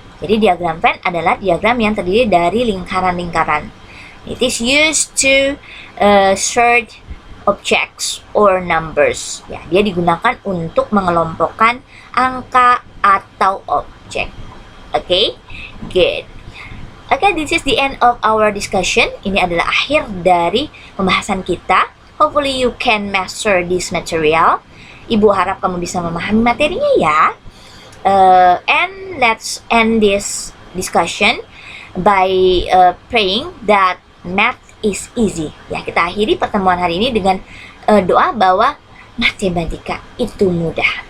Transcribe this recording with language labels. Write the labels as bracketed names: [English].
[Indonesian] Jadi diagram Venn adalah diagram yang terdiri dari lingkaran-lingkaran. [English] It is used to sort objects or numbers. [Indonesian] Ya, dia digunakan untuk mengelompokkan angka atau objek. [English] Okay, good. Okay, this is the end of our discussion. [Indonesian] Ini adalah akhir dari pembahasan kita. [English] Hopefully you can master this material. [Indonesian] Ibu harap kamu bisa memahami materinya ya. [English] And let's end this discussion by praying that math is easy. [Indonesian] Ya, kita akhiri pertemuan hari ini dengan doa bahwa matematika itu mudah.